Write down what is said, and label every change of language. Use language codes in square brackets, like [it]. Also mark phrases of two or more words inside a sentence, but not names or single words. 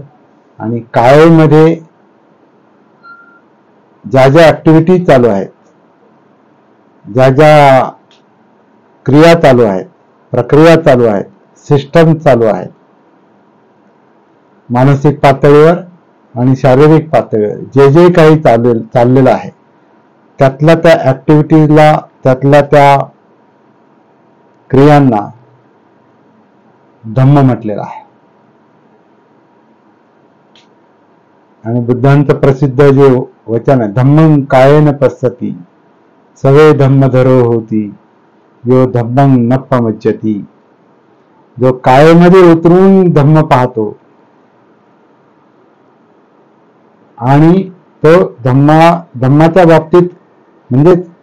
[mr] आणि कायेमध्ये ज्या ऍक्टिव्हिटीज चालू आहेत, ज्या क्रिया चालू आहेत, प्रक्रिया चालू आहेत, सिस्टम चालू आहेत, मानसिक पातळीवर आणि शारीरिक पातळीवर जे काही चाललेलं आहे, त्यातल्या त्या ऍक्टिव्हिटीजला, त्यातल्या त्या क्रियांना धम्म म्हटलेलं आहे. आणि बुद्धांचं प्रसिद्ध जे वचन आहे, [pi] धम्मं कायेन पश्यति सवे धम्मधरो होती यो धम्मं न पमज्जति. [mr] जो कायेमध्ये उतरून धम्म पाहतो, आणि तो धम्माच्या बाबतीत म्हणजेच